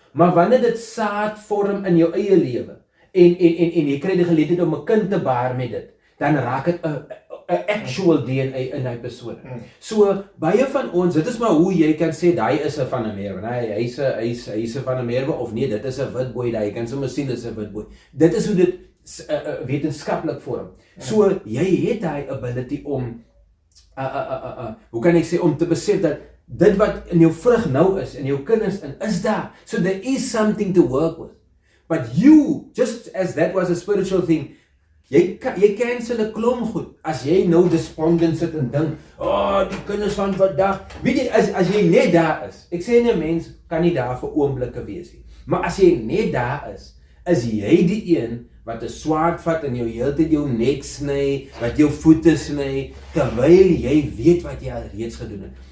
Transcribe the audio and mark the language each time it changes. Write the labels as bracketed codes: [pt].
[af] Maar wanneer dit saad vorm in jou eie lewe, en jy kry die geleentheid om 'n kind te baar met dit, dan raak dit 'n actual DNA in hy persoon. So, baie van ons, dit is maar hoe jy kan sê, daai is 'n van 'n Merwe, hy's 'n van 'n Merwe, of nee, dit is 'n wit boy, jy kan sommer sien, dit is 'n wit boy. Dit is hoe dit wetenskaplik vorm. So, jy het daai ability om, hoe kan ek sê, om te besef dat dit wat in jou vrug nou is, in jou kinders in, is daar. [en] So there is something to work with. But you, just as that was a spiritual thing, [af] jy cancel 'n klomp goed. As jy nou despondent sit en dink, die kinders van vandag, weet jy, as jy net daar is, ek sê nie 'n mens kan nie daar vir oomblikke wees nie, maar as jy net daar is jy die een wat 'n swaard vat en jou heeltyd jou nek sny, wat jou voete sny, terwyl jy weet wat jy al reeds gedoen het.